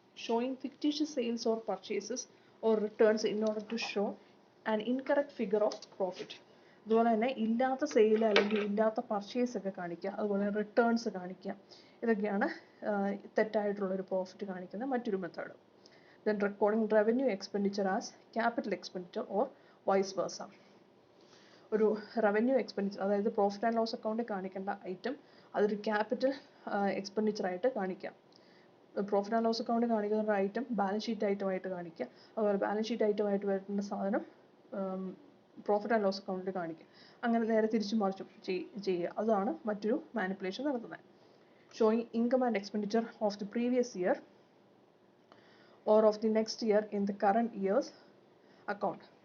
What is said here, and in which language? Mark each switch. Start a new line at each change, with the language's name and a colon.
English: Showing fictitious sales or purchases or returns in order to show an incorrect figure of profit.
Malayalam: അതുപോലെ തന്നെ ഇല്ലാത്ത sale അല്ലെങ്കിൽ ഇല്ലാത്ത purchase ഒക്കെ കാണിക്കുക, അതുപോലെ റിട്ടേൺസ് കാണിക്കുക. ഇതൊക്കെയാണ് തെറ്റായിട്ടുള്ളൊരു പ്രോഫിറ്റ് കാണിക്കുന്ന മറ്റൊരു method.
English: Then recording revenue expenditure as capital expenditure or vice versa.
Malayalam: ഒരു റവന്യൂ എക്സ്പെൻഡിച്ചർ, അതായത് പ്രോഫിറ്റ് ആൻഡ് ലോസ് അക്കൗണ്ടിൽ കാണിക്കേണ്ട ഐറ്റം അതൊരു ക്യാപിറ്റൽ എക്സ്പെൻഡിച്ചറായിട്ട് കാണിക്കാം. പ്രോഫിറ്റ് ആൻഡ് ലോസ് അക്കൗണ്ടിൽ കാണിക്കുന്ന ഒരു ഐറ്റം ബാലൻസ് ഷീറ്റ് ഐറ്റമായിട്ട് കാണിക്കുക, അതുപോലെ ബാലൻസ് ഷീറ്റ് ഐറ്റമായിട്ട് വരുന്ന സാധനം പ്രോഫിറ്റ് ആൻഡ് ലോസ് അക്കൗണ്ടിൽ കാണിക്കുക. അങ്ങനെ നേരെ തിരിച്ചും മറിച്ചും ചെയ്യുക. അതാണ് മറ്റൊരു മാനിപ്പുലേഷൻ നടത്തുന്നത്.
English: Showing income and expenditure of the previous year or of the next year in the current year's account.